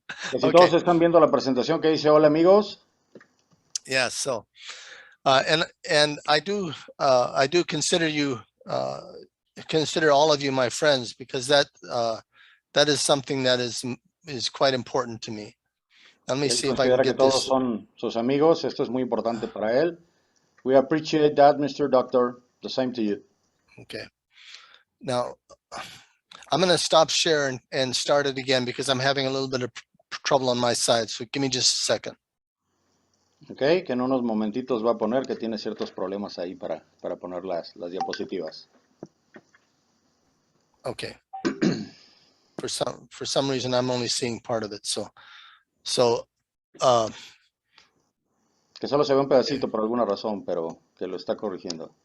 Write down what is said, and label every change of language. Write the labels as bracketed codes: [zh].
[es] Que si todos están viendo la presentación que dice hola, amigos. [en] Yes. So, and I do consider you consider all of you my friends, because that is something that is quite important to me. Let me see if I can get [es] todos [en] this. [es] Son sus amigos. Esto es muy importante para él. [en] We appreciate that, Mr. Doctor. The same to you. Okay. Now, I'm going to stop sharing and start it again because I'm having a little bit of trouble on my side. So give me just a second. [es] Okay, que en unos momentitos va a poner que tiene ciertos problemas ahí para poner las diapositivas. [en] Okay. For some reason, I'm only seeing part of it. So [es] que solo se ve un pedacito por alguna razón, pero que lo está corrigiendo.